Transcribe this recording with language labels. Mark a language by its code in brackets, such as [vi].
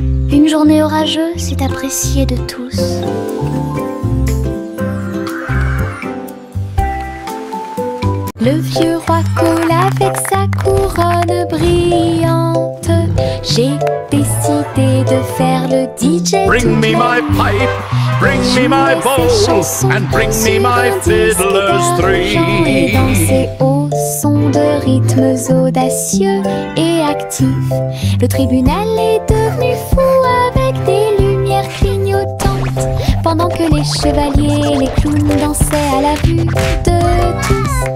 [fr] Une journée orageuse est appréciée de tous. Le vieux roi coule avec sa couronne brillante. J'ai décidé de faire le DJ. [en] Bring me my pipe, bring me my bowl, and bring me my fiddlers three. [fr] Et danser au son de rythmes audacieux et actifs. Le tribunal est devenu fou avec des lumières clignotantes, pendant que les chevaliers et les clowns dansaient à la vue de tous.